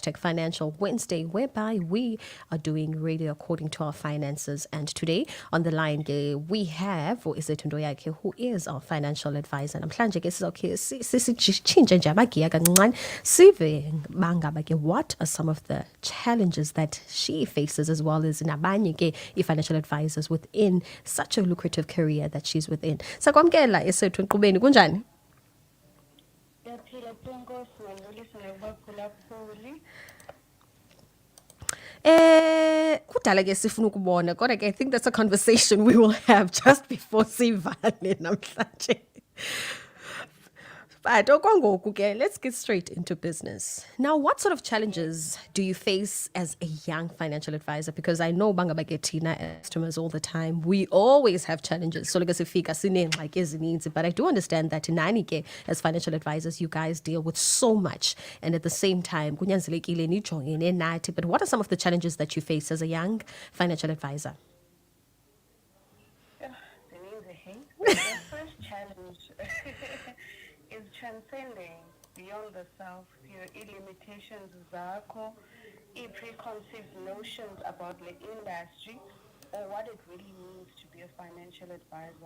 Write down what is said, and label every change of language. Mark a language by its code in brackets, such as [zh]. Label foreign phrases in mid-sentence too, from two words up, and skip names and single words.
[en] #Financial Wednesday, whereby we are doing radio according to our finances. And today on the line, we have ESETHU NTOYAKHE, who is our financial advisor. [xh] Namhlanje ke sizokhe sisitshintshe nje amagiya kancane sive bangaba ke [en] what are some of the challenges that she faces, as well as [xh] nabanye ke [en] financial advisors within such a lucrative career that she's within. [xh] Sakwamkela ESETHU Nkqubeni, kunjani? Kudala ke sifuna ukubona kodwa ke [en] I think that's a conversation we will have just before [xh] sivane namhlanje. But okwangoku ke, [en] let's get straight into business. Now, what sort of challenges do you face as a young financial advisor? Because I know [xh] bangaba ke thina [en] customers all the time, we always have challenges. [xh] So like sifika sinengxaki ezininzi, [en] but I do understand that [xh] nani ke [en] as financial advisors, you guys deal with so much, and at the same time [xh] kunyanzelekile nijongene nathi. [en] But what are some of the challenges that you face as a young financial advisor? The first challenge is transcending beyond the self, your limitations, zakho, preconceived notions about the industry or what it really means to be a financial advisor.